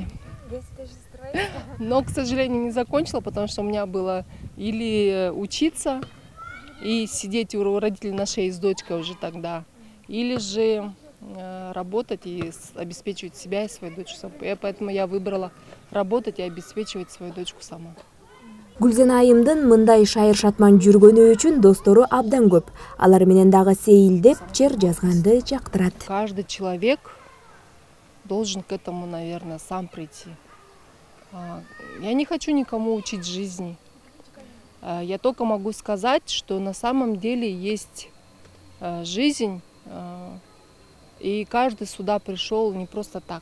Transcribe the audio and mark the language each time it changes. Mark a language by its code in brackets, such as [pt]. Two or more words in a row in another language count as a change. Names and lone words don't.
[ru] Но, к сожалению, не закончила, потому что у меня было или учиться и сидеть у родителей на шее с дочкой уже тогда, или же работать и обеспечивать себя и свою дочку. Поэтому я выбрала работать и обеспечивать свою дочку сама. [ky] Гүлзена айымдын мындай шайыр шатман жүргөнү үчүн достору абдан көп. Алар менен дагы сейилдеп, чер жазганды жактырат. [ru] Каждый человек должен к этому, наверное, сам прийти. Я не хочу никому учить жизни. Я только могу сказать, что на самом деле есть жизнь, и каждый сюда пришел не просто так.